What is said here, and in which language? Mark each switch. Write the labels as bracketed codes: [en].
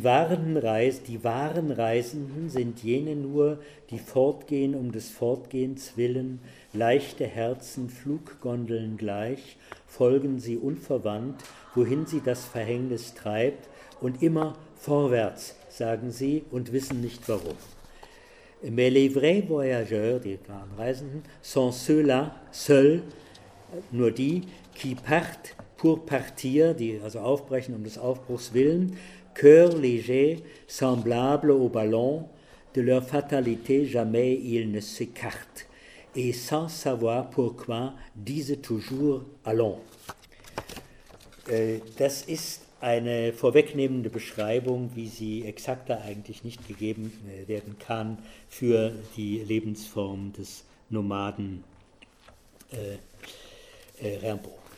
[de] Die wahren Reisenden sind jene nur, die fortgehen um des Fortgehens willen, leichte Herzen, Fluggondeln gleich, folgen sie unverwandt, wohin sie das Verhängnis treibt, und immer vorwärts, sagen sie, und wissen nicht warum. [fr] Mais les vrais voyageurs, [de] die wahren Reisenden, [fr] sont ceux-là, seuls, [de] nur die, [fr] qui partent pour partir, [de] die also aufbrechen um des Aufbruchs willen, [fr] cœur léger, semblable au ballon, de leur fatalité jamais ils ne s'écartent, et sans savoir pourquoi, disent toujours allons. [de] Das ist eine vorwegnehmende Beschreibung, wie sie exakter eigentlich nicht gegeben werden kann, für die Lebensform des Nomaden Rimbaud.